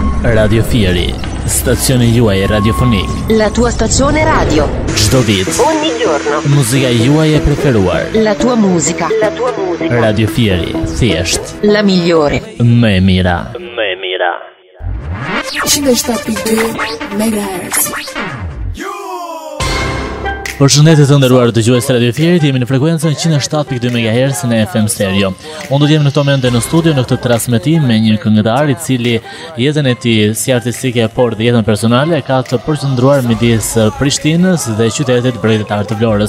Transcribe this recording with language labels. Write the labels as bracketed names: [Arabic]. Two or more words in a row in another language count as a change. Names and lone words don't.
[Albanian] Radio Fieri, stazione juaj radiofonik. [Italian] La tua stazione radio. [Albanian] Çdo ditë, [Italian] Ogni giorno. [Albanian] muzika juaj e preferuar. [Italian] La tua musica. La tua musica. [Albanian] Radio Fieri, thjesht [Italian] La migliore. [Albanian] më e mira. 107.2 MHz. Përshëndetje të nderuar dëgjues të Radio Fierit, jemi në frekuencën 107.2 MHz në FM Stereo. Unë do të jem në këtë moment në studio në këtë transmetim me një këngëtar i cili jetën e tij si artistike por dhe jetën personale ka të përqendruar midis Prishtinës dhe qytetit bregdetar të Vlorës.